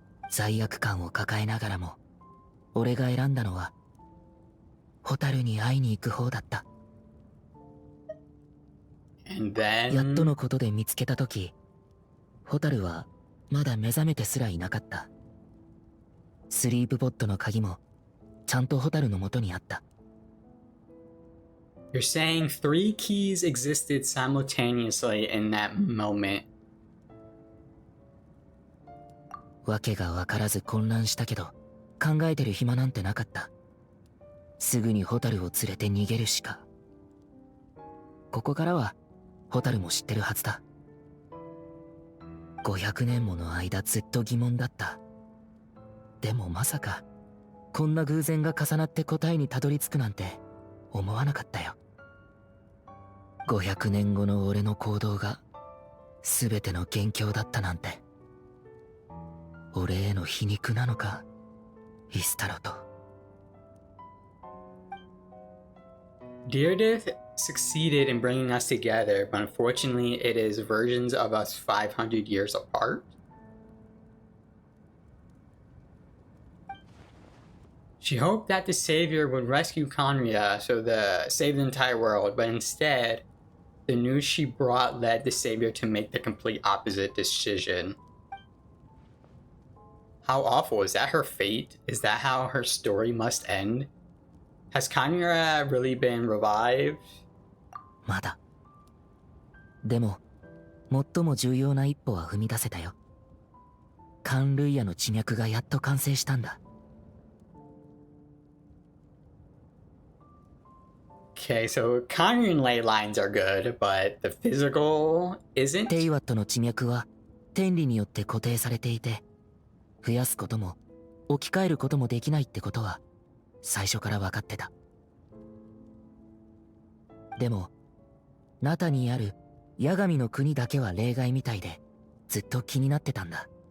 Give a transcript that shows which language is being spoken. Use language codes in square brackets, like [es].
[ja] 罪悪感を抱えながらも俺が選んだのはホタルに会いに行く方だった。 [en] And then [ja] やっとのことで見つけたとき、ホタルはまだ目覚めてすらいなかった。スリープポットの鍵もちゃんとホタルの元にあった。 [en] you're saying 3 keys existed simultaneously in that moment. [ja] わけがわからず混乱したけど、考えてる暇なんてなかった。すぐにホタルを連れて逃げるしか。ここからはホタルも知ってるはずだ。 500年もの間ずっと疑問だった。でもまさかこんな偶然が重なって答えにたどり着くなんて思わなかったよ。 500年後の俺の行動が全ての元凶だったなんて。俺への皮肉なのか、イスタロと。 [en] Deardith succeeded in bringing us together, but unfortunately it is versions of us 500 years apart. She hoped that the savior would rescue Conria save the entire world, but instead, the news she brought led the savior to make the complete opposite decision. How awful. Is that her fate? Is that how her story must end? Has Conria really been revived? [ja] まだ。でも、最も重要な一歩は踏み出せたよ。カン・ルイヤの地脈がやっと完成したんだ。 [en] Okay, so Conrian ley lines are good, but the physical isn't? [ja] テイワットの地脈は天理によって固定されていて、増やすことも置き換えることもできないってことは最初から分かってた。でもナタにある八神の国だけは例外みたいでずっと気になってたんだ。